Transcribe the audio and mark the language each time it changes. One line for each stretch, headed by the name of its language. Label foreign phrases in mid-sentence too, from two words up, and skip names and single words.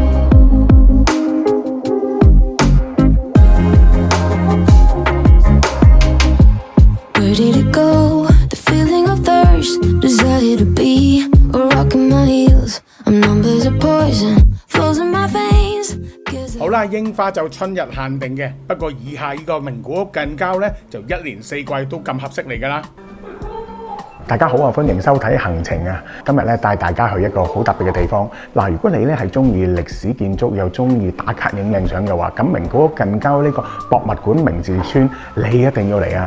English: Where did it go? The feeling of thirst, desire to be a rock in my heels. I'm numb as a poison, flows in my veins.
Cantonese: 好啦，櫻花就春日限定嘅，不過以下呢個名古屋近郊呢，就1年4季都咁合適嚟㗎啦。大家好啊，歡迎收睇行程啊！今日咧帶大家去一個好特別嘅地方。嗱，如果你咧係中意歷史建築又中意打卡影靚相嘅話，咁名古屋近郊呢個博物館明治村你一定要嚟啊！